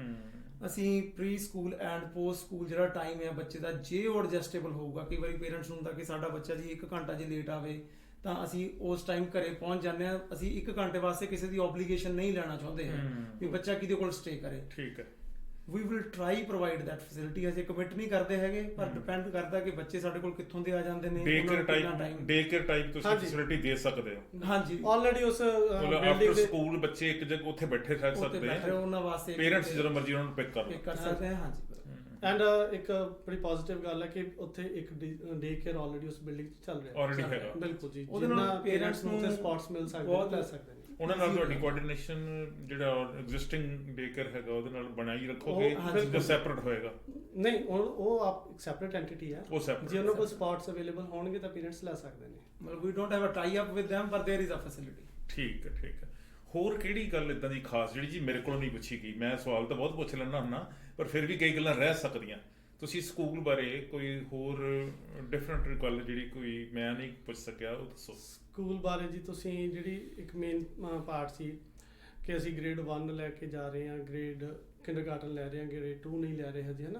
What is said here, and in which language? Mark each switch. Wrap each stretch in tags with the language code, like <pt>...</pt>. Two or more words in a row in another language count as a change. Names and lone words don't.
<pa>ਅਸੀਂ</pa> <en>pre school and post school</en> <pa>ਜਿਹੜਾ ਟਾਈਮ ਹੈ ਬੱਚੇ ਦਾ, ਜੇ ਉਹ ਐਡਜਸਟੇਬਲ ਹੋਊਗਾ, ਕਈ ਵਾਰੀ ਪੇਰੈਂਟਸ ਨੂੰ ਹੁੰਦਾ ਕਿ ਸਾਡਾ ਬੱਚਾ ਜੀ 1 ਘੰਟਾ ਜੇ ਲੇਟ ਆਵੇ ਤਾਂ ਅਸੀਂ ਉਸ ਟਾਈਮ ਘਰੇ ਪਹੁੰਚ ਜਾਂਦੇ ਹਾਂ। ਅਸੀਂ 1 ਘੰਟੇ ਵਾਸਤੇ ਕਿਸੇ ਦੀ ਆਬਲੀਗੇਸ਼ਨ ਨਹੀਂ ਲੈਣਾ ਚਾਹੁੰਦੇ ਹਾਂ ਵੀ ਬੱਚਾ ਕਿਹਦੇ ਕੋਲ ਸਟੇ ਕਰੇ। ਠੀਕ ਹੈ,</pa> <en>we will try provide that facility।</en> <pa>ਅਸੀਂ ਕਮਿਟ ਨਹੀਂ ਕਰਦੇ ਹੈਗੇ, ਪਰ ਡਿਪੈਂਡ ਕਰਦਾ ਕਿ ਬੱਚੇ ਸਾਡੇ ਕੋਲ ਕਿੱਥੋਂ ਦੇ ਆ ਜਾਂਦੇ ਨੇ।</pa> <en>day care type</en> <pa>ਤੁਸੀਂ ਫੈਸਿਲਿਟੀ ਦੇ ਸਕਦੇ ਹੋ। ਹਾਂਜੀ, ਆਲਰੇਡੀ ਉਸ</pa> <en>after school</en> <pa>ਬੱਚੇ ਇੱਕ ਜਗ੍ਹਾ ਉੱਥੇ ਬੈਠੇ ਰਹਿ ਸਕਦੇ ਆ, ਉਹਨਾਂ ਵਾਸਤੇ ਪੇਰੈਂਟਸ ਜਦੋਂ ਮਰਜ਼ੀ ਉਹਨਾਂ ਨੂੰ ਪਿਕ ਕਰ ਸਕਦੇ ਆ। ਹਾਂਜੀ, ਐਂਡ ਇੱਕ ਬੜੀ ਪੋਜ਼ਿਟਿਵ ਗੱਲ ਹੈ ਕਿ ਉੱਥੇ ਇੱਕ</pa> <en>day care already</en> <pa>ਉਸ ਬਿਲਡਿੰਗ 'ਚ ਚੱਲ ਰਿਹਾ ਆਲਰੇਡੀ ਹੈਗਾ। ਬਿਲਕੁਲ ਜੀ, ਉਹਦੇ ਨਾਲ ਪੇਰੈਂਟਸ ਨੂੰ ਤੇ ਸਪੌਟਸ ਮਿਲ ਸਕਦੇ ਨੇ, ਲੈ ਸਕਦੇ ਨੇ। ਉਹਨਾਂ ਨਾਲ ਤੁਹਾਡੀ ਕੋਆਰਡੀਨੇਸ਼ਨ ਜਿਹੜਾ</pa> <en>existing day care</en> <pa>ਹੈਗਾ ਉਹਦੇ ਨਾਲ ਬਣਾਈ ਰੱਖੋਗੇ ਜਾਂ ਸੈਪਰੇਟ ਹੋਏਗਾ? ਨਹੀਂ, ਉਹ ਆਪ ਇੱਕ</pa> <en>separate entity</en> <pa>ਹੈ। ਜੇ ਉਹਨਾਂ ਕੋਲ</pa> <en>spots available</en> <pa>ਹੋਣਗੇ ਤਾਂ ਪੇਰੈਂਟਸ ਲੈ ਸਕਦੇ ਨੇ।</pa> <en>ਮਤਲਬ we don't have a tie up with them, ਪਰ there is a facility.</en> <pa>ਠੀਕ ਹੈ। ਹੋਰ ਕਿਹੜੀ ਗੱਲ ਇਦਾਂ ਦੀ ਖਾਸ ਜਿਹੜੀ ਜੀ ਮੇਰੇ ਕੋਲੋਂ ਨਹੀਂ ਪੁੱਛੀ ਗਈ? ਮੈਂ ਸਵਾਲ ਤਾਂ ਬਹੁਤ ਪੁੱਛ ਲੈਂਦਾ ਹੁੰਦਾ, ਪਰ ਫਿਰ ਵੀ ਕਈ ਗੱਲਾਂ ਰਹਿ ਸਕਦੀਆਂ। ਤੁਸੀਂ ਸਕੂਲ ਬਾਰੇ ਕੋਈ ਹੋਰ ਡਿਫਰੈਂਟ ਗੱਲ ਜਿਹੜੀ ਕੋਈ ਮੈਂ ਨਹੀਂ ਪੁੱਛ ਸਕਿਆ ਉਹ ਦੱਸੋ। ਸਕੂਲ ਬਾਰੇ ਜੀ ਤੁਸੀਂ ਜਿਹੜੀ ਇੱਕ</pa> <en>main part</en> <pa>ਸੀ ਕਿ ਅਸੀਂ ਗ੍ਰੇਡ 1 ਲੈ ਕੇ ਜਾ ਰਹੇ ਹਾਂ,</pa> <en>grade kindergarten</en> <pa>ਲੈ ਰਹੇ ਹਾਂ, ਗ੍ਰੇਡ 2 ਨਹੀਂ ਲੈ ਰਹੇ ਹਜੇ, ਹੈ ਨਾ।</pa>